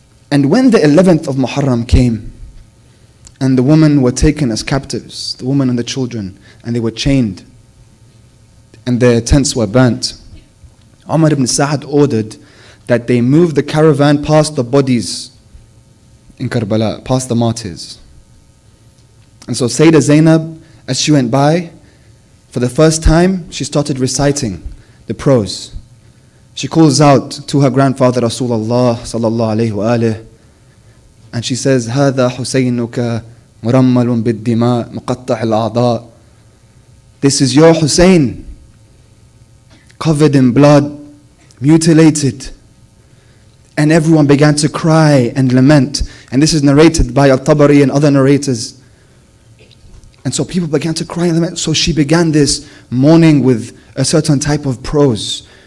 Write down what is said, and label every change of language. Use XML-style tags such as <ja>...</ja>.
<en>And when the 11th of Muharram came, and the women were taken as captives, the women and the children, and they were chained, and their tents were burnt, Umar ibn Sa'ad ordered that they move the caravan past the bodies in Karbala, past the martyrs. And so Sayyeda Zainab, as she went by, for the first time, she started reciting the prose. She calls out to her grandfather Rasulullah sallallahu alayhi wa alayhi, And she says,</en> <ar>هذا حسينك مرمل بالدماء مقطع الأعضاء.</ar> <en>This is your Hussein, covered in blood, mutilated. And everyone began to cry and lament. And this is narrated by Al-Tabari and other narrators. And so people began to cry and lament. So she began this mourning with a certain type of prose.</en>